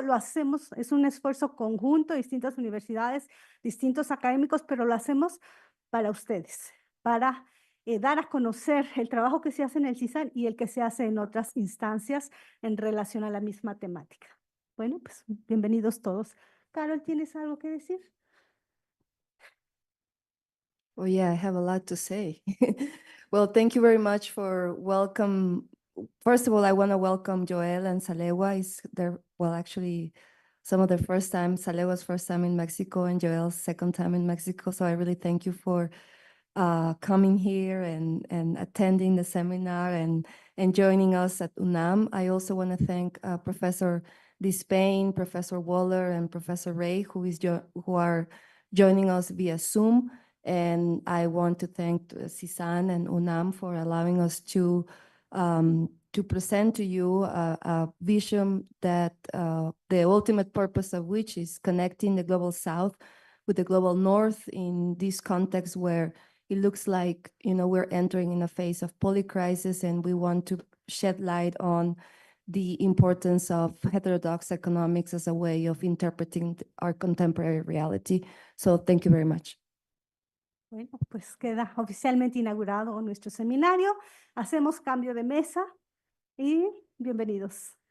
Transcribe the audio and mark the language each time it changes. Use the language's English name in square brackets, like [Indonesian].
[Spanish] Lo hacemos, es un esfuerzo conjunto, distintas universidades, distintos académicos, pero lo hacemos para ustedes, para dar a conocer el trabajo que se hace en el CISAN y el que se hace en otras instancias en relación a la misma temática. Bueno, pues bienvenidos todos. Carol, ¿tienes algo que decir? [English] Oh yeah, I have a lot to say. Well, thank you very much for welcome. First of all, I want to welcome Joel and Salewa. Is their, well, actually, some of their first time, Salewa's first time in Mexico and Joel's second time in Mexico. So I really thank you for coming here and attending the seminar and joining us at UNAM. I also want to thank Professor Dispain, Professor Waller, and Professor Ray, who are joining us via Zoom. And I want to thank CISAN and UNAM for allowing us to present to you a vision that the ultimate purpose of which is connecting the Global South with the Global North in this context where it looks like, we're entering in a phase of polycrisis, and we want to shed light on the importance of heterodox economics as a way of interpreting our contemporary reality. So thank you very much. [Spanish] Bueno, pues queda oficialmente inaugurado nuestro seminario. Hacemos cambio de mesa y bienvenidos.